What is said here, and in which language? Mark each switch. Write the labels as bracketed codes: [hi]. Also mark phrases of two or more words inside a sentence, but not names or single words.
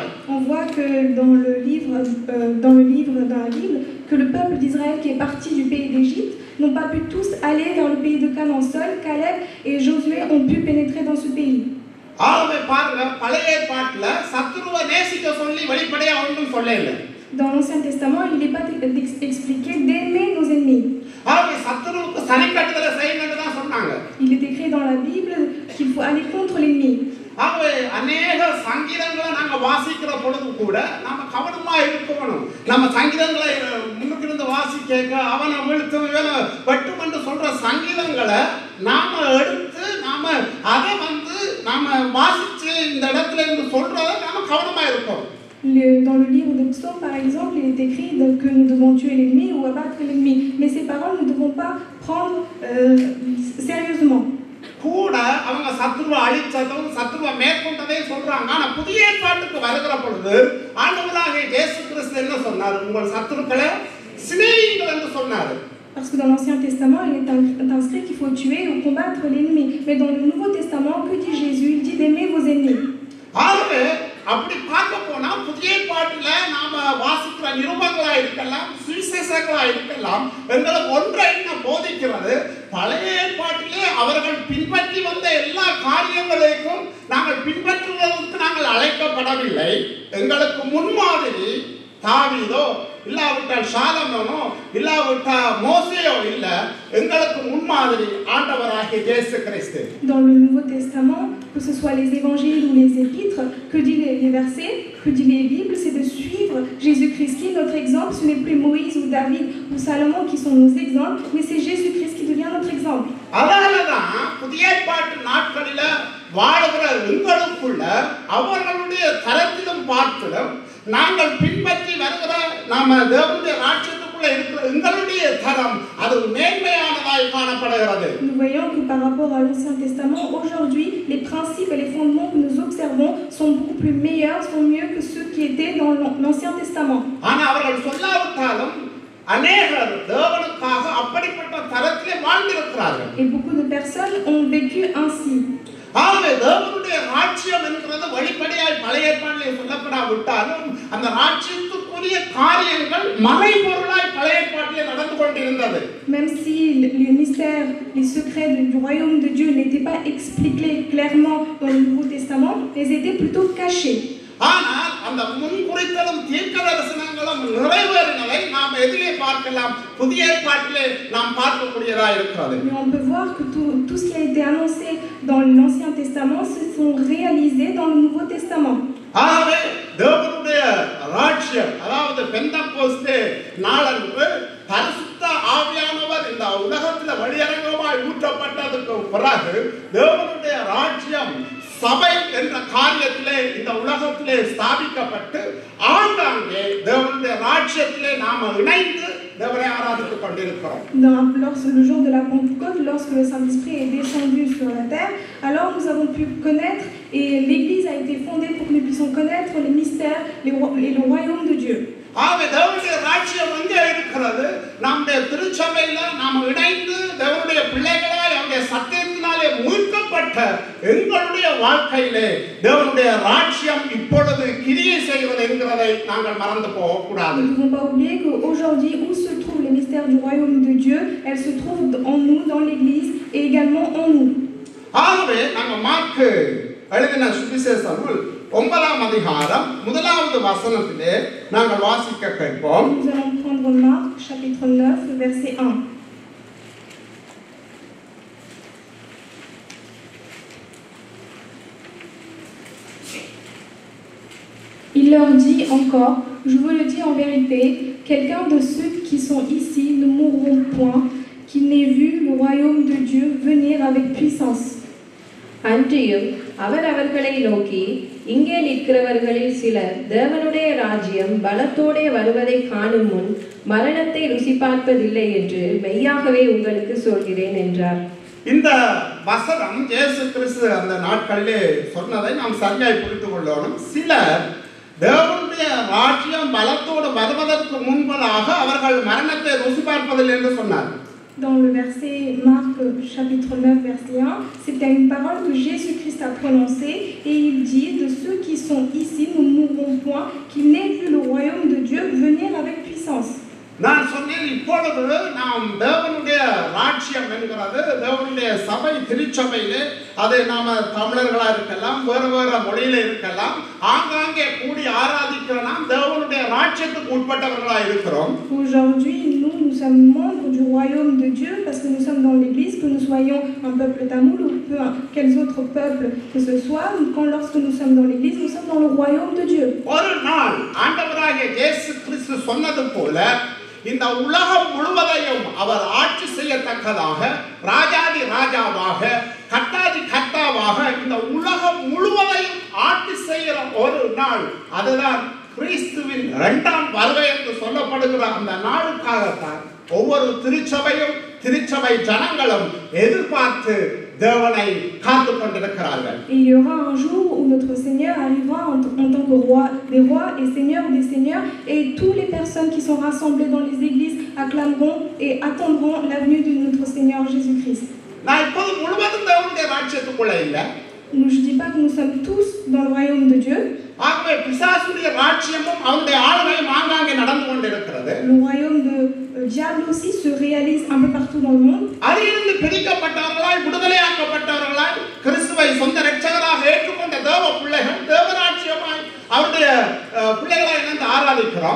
[fr] On voit que dans la Bible, que le peuple d'Israël qui est parti du pays d'Égypte n'ont pas pu tous aller dans le pays de Canaan. Seul Caleb et Josué ont pu pénétrer dans ce pays. [ta] ஆகவே பாருங்க, பழைய ஏற்பாட்டுல சத்துருவை நேசிக்க சொல்லி வெளிப்படையா ஒன்றும் சொல்லல. [fr] Dans l'Ancien Testament, il n'est pas expliqué d'aimer nos ennemis. [ta] ஆகவே சத்துருவுக்கு சனிக்கட்டுதலை செய்யணும்னு தான் சொன்னாங்க. [fr] Il est écrit dans la Bible qu'il faut aller contre l'ennemi. [ta] ஆகவே அநேக சங்கீதங்களை நாங்க வாசிக்கிற பொழுது கூட நாம கவனமா இருக்கணும். நம்ம சங்கீதங்களை முன்னுக்கிருந்து வாசிக்க அவனை வீழ்த்தும் இவனை வெட்டும் என்று சொல்ற சங்கீதங்களை நாம எடுத்து நாம அதை நாம வாசிச்சு இந்த இடத்துல இருந்து சொல்றத நாம கவனமா இருக்கோம். [fr] Dans le livre de Psaume, par exemple, il est écrit que nous devons tuer l'ennemi ou abattre l'ennemi. Mais ces paroles, nous ne devons pas prendre sérieusement. [ta] கூட அவங்க சத்துருவை அழிச்சதும் சத்துருவை மேற்கொண்டதையும் சொல்றாங்க. ஆனா புதிய ஏற்பாட்டுக்கு வருகிற பொழுது ஆண்டவராகிய இயேசு கிறிஸ்து என்ன சொன்னார்? உங்கள் சத்துருக்களை சிநேகிங்கள் என்று சொன்னார். [fr] Parce que dans l'Ancien Testament, il est inscrit qu'il faut tuer ou combattre l'ennemi. Mais dans le Nouveau Testament, que dit Jésus? Il dit d'aimer vos ennemis. [ta] ஆகவே அப்படி பார்க்க போனா புதிய ஏற்பாட்டில் நாம வாசிக்கிற நிருபங்களா இருக்கலாம், சுவிசேஷங்களா இருக்கலாம், எங்களுக்கு ஒன்றை என்ன போதிக்கிறது? பழைய ஏற்பாட்டிலே அவர்கள் பின்பற்றி வந்த எல்லா காரியங்களுக்கும் நாங்கள் பின்பற்றுவதற்கு நாங்கள் அழைக்கப்படவில்லை. எங்களுக்கு முன்மாதிரி தாவீதோ இல்லாவிட்டால் சாலமோனோ இல்லாவிட்டால் மோசேயோ இல்ல, எங்களுக்கு முன்மாதிரி ஆண்டவராகிய இயேசு கிறிஸ்து. [fr] Dans le Nouveau Testament, que ce soit les évangiles ou les épîtres, que dit les versets, que dit les Bibles, c'est de suivre Jésus-Christ qui est notre exemple. Ce n'est plus Moïse ou David ou Salomon qui sont nos exemples, mais c'est Jésus-Christ qui devient notre exemple. [ta] அதனாலதான் புதிய ஏற்பாட்டு நாட்களில வாழ்கிற எங்களுக்குள்ள அவர்களுடைய தரத்திலும் பார்த்திலும் நாங்கள் பின்பற்றி வருகிற நாம தேவனுடைய ராஜ்யத்துக்குள்ள இருக்கிற எங்களுடைய தரம் அது மேன்மையானதாய் காணப்படுகிறது. [fr] Nous voyons que par rapport à l'Ancien Testament, aujourd'hui, les principes et les fondements que nous observons sont beaucoup plus meilleurs, sont mieux que ceux qui étaient dans l'Ancien Testament. [ta] ஆனா அவர்கள் சொல்லாவிட்டாலும் அநேகர் தேவனுக்காக அப்படிப்பட்ட தரத்திலே வாழ்ந்திருக்கிறார்கள். [fr] Et beaucoup de personnes ont vécu ainsi. [ta] ஆகவே தேவனுடைய ராஜ்யம் என்கிறது வெளிப்படையாய் பழைய ஏற்பாட்டிலே சொல்லப்படாவிட்டாலும் அந்த ராஜ்யத்துக்குரிய காரியங்கள் மறைபொருளாய் பழைய ஏற்பாட்டிலே நடந்து கொண்டிருந்தது. [fr] Même si les mystères, les secrets du royaume de Dieu n'étaient pas expliqués clairement dans le Nouveau Testament, ils étaient plutôt cachés. [ta] ஆனால் அந்த முன்குறித்தலும் தீர்க்கதரிசனங்களும் நிறைவேறினதை நாம் எதிலே பார்க்கலாம்? புதிய ஏற்பாட்டிலே நாம் பார்க்கக்கூடியதாக இருக்கிறது. [fr] Mais on peut voir que tout ce qui a été annoncé dans l'Ancien Testament se sont réalisés dans le Nouveau Testament. [ta] ஆகவே தேவனுடைய ராஜ்யம், அதாவது பெந்தெகோஸ்தே நாளன்று பரிசுத்த ஆவியானவர் இந்த உலகத்தில் வெளியரங்கமாய் எண்ணெய் ஊற்றப்பட்டதுக்கு பிறகு தேவனுடைய ராஜ்யம் சபை என்ற காரியத்திலே இந்த உலகத்திலே ஸ்தாபிக்கப்பட்டு ஆங்காங்கே தேவனுடைய ராஜ்யத்திலே நாம இணைந்து தேவனை ஆராதித்துக் கொண்டிருக்கிறோம். [fr] Le jour de la Pentecôte, lorsque le Saint-Esprit est descendu sur la terre, alors nous avons pu connaître et l'Église a été fondée pour que nous puissions connaître les mystères et le royaume de Dieu. [ta] ஆக தேவனுடைய ராஜ்யம் எங்கே இருக்கிறது? நம்முடைய திருச்சபையில நாம் இணைந்து தேவனுடைய பிள்ளைகளாய் அவருடைய சத்தியத்தினாலே மீட்கப்பட்ட எங்களுடைய வாழ்க்கையிலே தேவனுடைய ராஜ்யம் இப்பொழுது கிரியை செய்வது என்கிறதை நாங்கள் மறந்து போகக்கூடாது. [fr] Nous ne devons pas oublier qu'aujourd'hui, où se trouvent les mystères du royaume de Dieu, elles se trouvent en nous, dans l'Église et également en nous. [ta] ஆகவே நாங்கள் மார்க்கு எழுதின சுவிசேஷ நூல் 9ஆம் அதிகாரம் 1வது வசனத்திலே நாங்கள் வாசிக்க கேட்போம். [fr] Nous allons prendre Marc chapitre 9 verset 1. Il leur dit encore, je vous le dis en vérité, quelqu'un de ceux qui sont ici ne mourront point, qui n'ait vu le royaume de Dieu venir avec puissance. [ta] அன்றியும் அவர் அவர்களை நோக்கி, இங்கே நிற்கிறவர்களில் சிலர் தேவனுடைய ராஜ்யம் பலத்தோடே வருவதை காணும் முன் மரணத்தை ருசி பார்ப்பதில்லை என்று மெய்யாகவே உங்களுக்கு சொல்கிறேன் என்றார். இந்த வசனம் இயேசு கிறிஸ்து அந்த நாட்களிலே சொன்னதை நாம் சரியாய் புரிந்து கொள்ளணும். சிலர் தேவனுடைய ராஜ்யம் பலத்தோடு வருவதற்கு முன்பதாக அவர்கள் மரணத்தை ருசி பார்ப்பதில்லை என்று சொன்னார். [fr] Dans le verset Marc chapitre 9 verset 1, c'était une parole que Jésus-Christ a prononcée et il dit de ceux qui sont ici ne mourront point, qui n'aient vu le royaume de Dieu venir avec puissance. [ta] நான் சொன்னேன், இப்பொழுது நாம் தேவனுடைய ராஜ்யம் என்கிறது தேவனுடைய சபை திருச்சபையிலே, அதை நாம தமிழர்களா இருக்கலாம், வேறு வேறு மொழியில இருக்கலாம், ஆங்காங்கே கூடி ஆராதிக்கிற நாம் தேவனுடைய ராஜ்யத்துக்கு உட்பட்டவர்களா இருக்கிறோம். [fr] Aujourd'hui, nous sommes membres du royaume de Dieu parce que nous sommes dans l'église, que nous soyons un peuple tamoul ou quels autres peuples que ce soit, lorsque nous sommes dans l'église, nous sommes dans le royaume de Dieu. [ta] ஒரு நாள் ஆண்டவராகிய இயேசு கிறிஸ்து சொன்னது போல இந்த உலகம் முழுவதையும் அவர் ஆட்சி செய்யத்தக்கதாக ராஜாதி ராஜாவாக கர்த்தாதி கர்த்தாவாக இந்த உலகம் முழுவதையும் ஆட்சி செய்கிற ஒரு நாள், அதுதான் கிறிஸ்துவின் 2ஆம் வருகை என்று சொல்லப்படுகிற அந்த நாளுக்காகத்தான் ஒவ்வொரு திருச்சபையும் திருச்சபை ஜனங்களும் எதிர்பார்த்து தேவனை காத்து கொண்டிருக்கிறார்கள். [fr] Il y aura un jour où notre Seigneur arrivera en tant que roi des rois et seigneur des seigneurs, et toutes les personnes qui sont rassemblées dans les églises acclameront et attendront l'avenue de notre Seigneur Jésus-Christ. [ta] நான் இப்போது முழுவதும் தேவனுடைய ராஜ்யத்துக்குள்ள இல்லை. [fr] Je ne dis pas que nous sommes tous dans le royaume de Dieu. [ta] ஆகவே பிசாசுடைய ராஜ்யமும் அவருடைய ஆளுகையும் ஆங்காங்கே நடந்து கொண்டிருக்கிறது. [fr] Le royaume de diable aussi se réalise un peu partout dans le monde. [ta] அதிலிருந்து பிடிக்கப்பட்டவர்களாய் விடுதலையாக்கப்பட்டவர்களாய் கிறிஸ்துவை சொந்த இரட்சகராக ஏற்றுக்கொண்ட தேவ பிள்ளைகள் தேவராஜ்யமாய் அவருடைய பிள்ளைகளாய் இணைந்து ஆராதிக்கிறோம்.